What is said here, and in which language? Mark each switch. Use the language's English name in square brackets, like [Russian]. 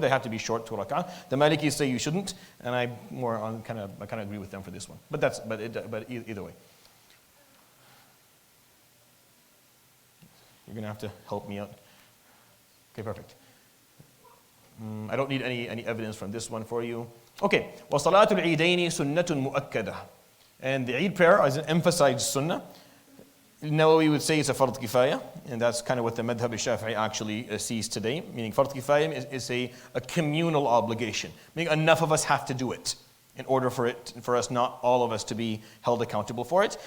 [English] They have to be short, 2 rak'ah. The Malikis say you shouldn't, and I kind of agree with them for this one. But either way, you're gonna have to help me out. Okay, perfect. I don't need any evidence from this one for you. [Arabic] Okay, وَصَلَاةُ الْعِيدَيْنِ سُنَّةٌ مُؤَكَّدَةٌ. [English] And the Eid prayer is an emphasized sunnah. Nawawi would say it's a fard kifaya, and that's kind of what the madhab al-Shafi'i actually sees today, meaning fard kifaya is a communal obligation, meaning enough of us have to do it in order for us, not all of us, to be held accountable for it.